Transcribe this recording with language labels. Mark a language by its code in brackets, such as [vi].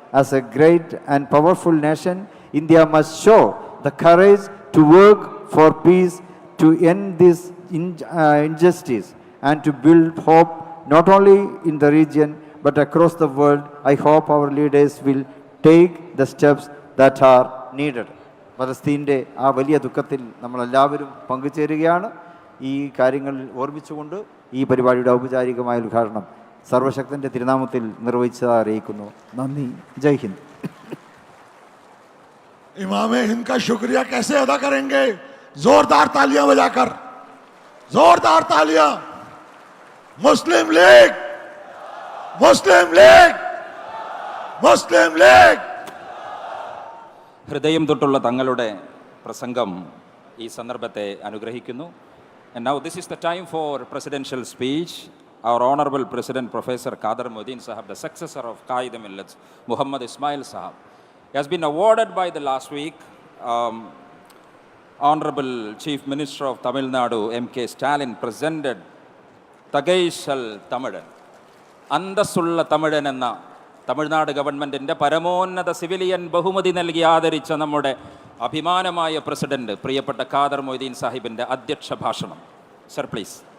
[en] As a great and powerful nation, India must show the courage to work for peace, to end this injustice, and to build hope not only in the region but across the world. I hope our leaders will take the steps that are needed. [ml] പലസ്തീൻ്റെ ആ വലിയ ദുഃഖത്തിൽ നമ്മളെല്ലാവരും പങ്കുചേരുകയാണ്. ഈ കാര്യങ്ങൾ ഓർമ്മിച്ചുകൊണ്ട് ഈ പരിപാടിയുടെ ഔപചാരികമായ ഉദ്ഘാടനം സർവശക്തൻ്റെ തിരുനാമത്തിൽ നിർവഹിച്ചതായി അറിയിക്കുന്നു. നന്ദി. ജയ് ഹിന്ദ്. [hi] इमाम हिंद का शुक्रिया कैसे अदा करेंगे? जोरदार तालियां बजाकर, जोरदार तालियां. मुस्लिम लीग, मुस्लिम लीग, मुस्लिम लीग. [ml] ഹൃദയം തൊട്ടുള്ള തങ്ങളുടെ പ്രസംഗം ഈ സന്ദർഭത്തെ അനുഗ്രഹിക്കുന്നു. [en] And now this is the time for presidential speech. Our Honorable President Professor Qadar Moeddin Sahab, the successor of Qaid Millets, Muhammad Ismail Sahab, has been awarded by the last week Honorable Chief Minister of Tamil Nadu, M.K. Stalin, presented Tagaishal Tamidan. [ml] അന്തസ്സുള്ള തമിഴൻ എന്ന തമിഴ്നാട് ഗവൺമെൻറ്റിൻ്റെ പരമോന്നത civilian ബഹുമതി നൽകി ആദരിച്ച നമ്മുടെ അഭിമാനമായ president പ്രിയപ്പെട്ട ഖാദർ മൊയ്തീൻ സാഹിബിൻ്റെ അധ്യക്ഷ ഭാഷണം. [en] Sir please.